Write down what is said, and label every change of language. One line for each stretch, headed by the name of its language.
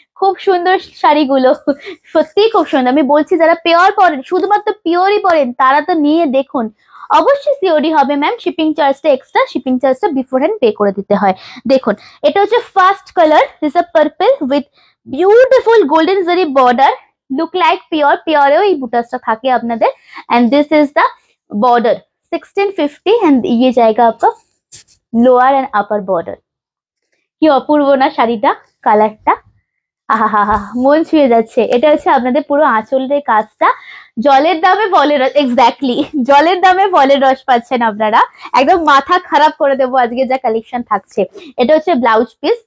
Bangla: খুব সুন্দর শাড়িগুলো, সত্যিই খুব সুন্দর। আমি বলছি যারা পিওর পরেন, শুধুমাত্র পিওরই পরেন, তারা তো নিয়ে দেখুন। অবশ্যই সিওডি হবে ম্যাম, শিপিং চার্জটা এক্সট্রা, শিপিং চার্জটা বিফোর হ্যান্ড পে করে দিতে হয়। দেখুন, এটা হচ্ছে first colour,
English: This a purple with beautiful golden zari border, look like pure.
Bangla: পিওরেও এই বুটাসটা থাকে আপনাদের।
English: and this is the border 1650 and
Hindi: ये जाएगा आपका
English: Lower and upper border.
Bangla: কি অপূর্ব না শাড়িটা, কালারটা, আহা, মন ছুঁয়ে যাচ্ছে। এটা হচ্ছে আপনাদের পুরো আঁচলের কাজটা। জলের দামে ফলের রস, এক্স্যাক্টলি জলের দামে ফলের রস পাচ্ছেন আপনারা। একদম মাথা খারাপ করে দেবো আজকে যা কালেকশন থাকছে। এটা হচ্ছে ব্লাউজ পিস।